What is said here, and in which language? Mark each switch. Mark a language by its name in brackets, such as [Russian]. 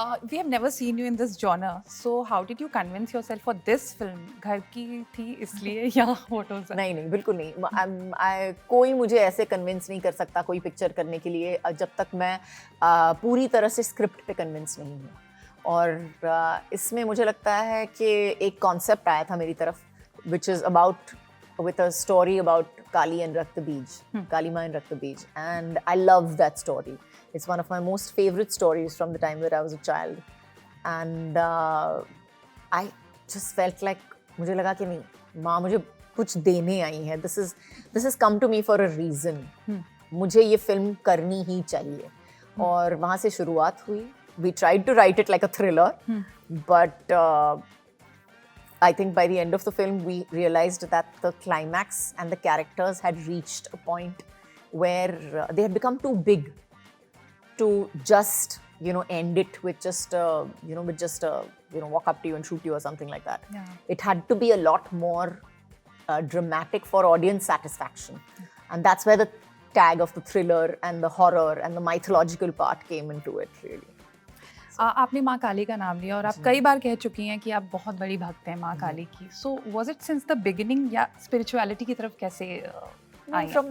[English] We have never seen you in this genre, so how did you convince yourself for this film? [Hindi] घर की थी इसलिए या [English] what was that? [Hindi] नहीं बिल्कुल नहीं. कोई मुझे ऐसे कन्विंस नहीं कर सकता कोई पिक्चर करने के लिए जब तक मैं पूरी तरह से स्क्रिप्ट पे कन्विंस नहीं हूँ. और इसमें मुझे लगता है कि एक कॉन्सेप्ट आया था मेरी तरफ [English] which is with a story about Kali and Rakta Beej, Kali Ma and Rakta Beej, and I love that story. It's one of my most favorite stories from the time that I was a child, and I just felt like [Hindi] मुझे लगा कि नहीं माँ मुझे कुछ देने आई है. [English] This has come to me for a reason. [Hindi] मुझे ये फिल्म करनी ही चाहिए. और वहाँ से शुरुआत हुई. [English] We tried to write it like a thriller, but I think by the end of the film, we realized that the climax and the characters had reached a point where they had become too big to just, end it with just, walk up to you and shoot you or something like that. Yeah. It had to be a lot more dramatic for audience satisfaction. And that's where the tag of the thriller and the horror and the mythological part came into it, really. [Hindi] आपने माँ काली का नाम लिया और आप कई बार कह चुकी हैं कि आप बहुत बड़ी भक्त हैं माँ काली की. [English] so was it since the beginning [Hindi] या स्पिरिचुअलिटी की तरफ कैसे आई?